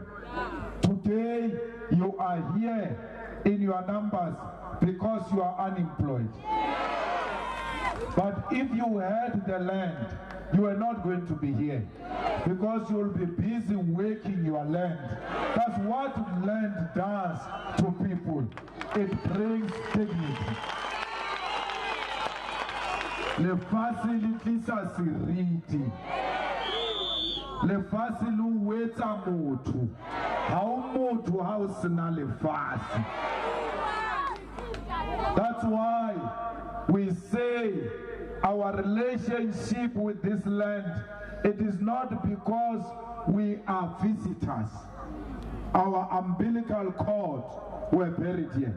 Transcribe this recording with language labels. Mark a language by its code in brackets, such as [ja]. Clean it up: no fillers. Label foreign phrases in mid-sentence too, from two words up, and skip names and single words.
[en] Today you are here in your numbers because you are unemployed. But if you had the land, you are not going to be here because you will be busy working your land. That's what land does to people. It brings dignity. [tn] Lefatshe le tlisa seriti. Lefatshe le wetsa motho. Ha o motho ha o sena lefatshe. [en] That's why we say our relationship with this land, it is not because we are visitors. Our umbilical cord were buried here.